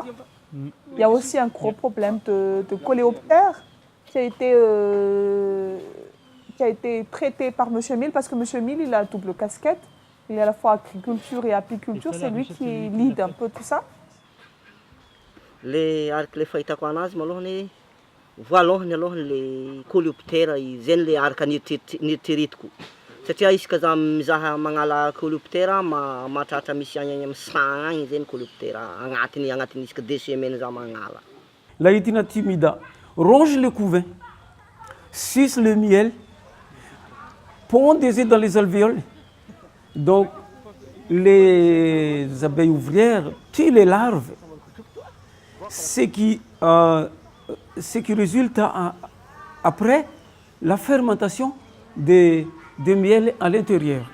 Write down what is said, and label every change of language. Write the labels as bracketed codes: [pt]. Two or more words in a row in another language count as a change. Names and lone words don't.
[fr] Il y a aussi un gros problème de coléoptères qui a été traité par M. Mille, parce que M. Mille, il a double casquette. Il est à la fois agriculture et apiculture. C'est lui qui lead un peu tout ça. [mg] Les fahitako anazy malohany voalohany alohany le coléoptère izany le araka nieritreretiko satria isaka za mizaha magnala coléoptère mahatratra misy agny amin'ny 100 agny zany coléoptère agnatiny isaka 2 semaines za magnala. [fr] Laïtina timida ronge le couvain, suce le miel, pond des œufs dans les alvéoles. Donc les abeilles ouvrières tuent les larves. Ce qui résulte après la fermentation de miel à l'intérieur.